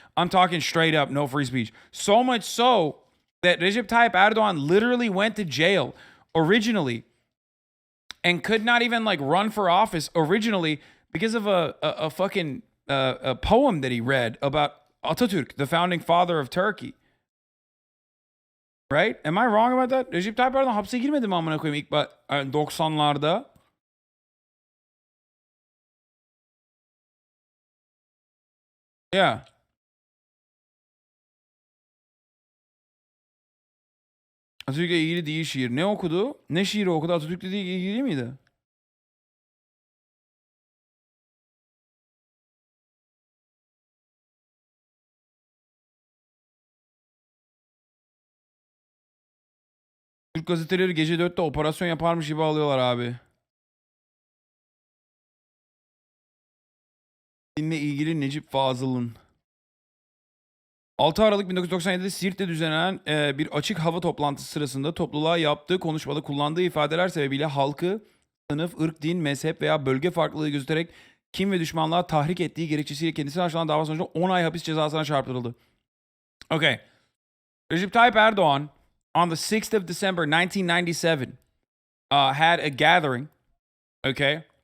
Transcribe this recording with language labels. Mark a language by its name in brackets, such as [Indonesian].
[English] I'm talking straight up no free speech. So much so that Recep Tayyip Erdogan literally went to jail originally and could not even like run for office originally because of a fucking a poem that he read about Atatürk, the founding father of Turkey. Right? Am I wrong about that? [Turkish] Recep Tayyip Erdogan hapse girmedi mi amına koyayım ilk 90'larda? [English] Yeah. [Turkish] Atatürk'le ilgili değil şiir. Ne okudu? Ne şiiri okudu? Atatürk'le ilgili değil miydi? Türk gazeteleri gece 4'te operasyon yaparmış gibi alıyorlar abi. Dinle ilgili Necip Fazıl'ın. 6 Aralık 1997'de Siirt'te düzenlenen bir açık hava toplantısı sırasında topluluğa yaptığı konuşmada kullandığı ifadeler sebebiyle halkı sınıf, ırk, din, mezhep veya bölge farklılığı göstererek kim ve düşmanlığa tahrik ettiği gerekçesiyle kendisine açılan dava sonucunda 10 ay hapis cezasına çarptırıldı. [English] Okay. Recep Tayyip Erdoğan on the 6th of December 1997 had a gathering, okay?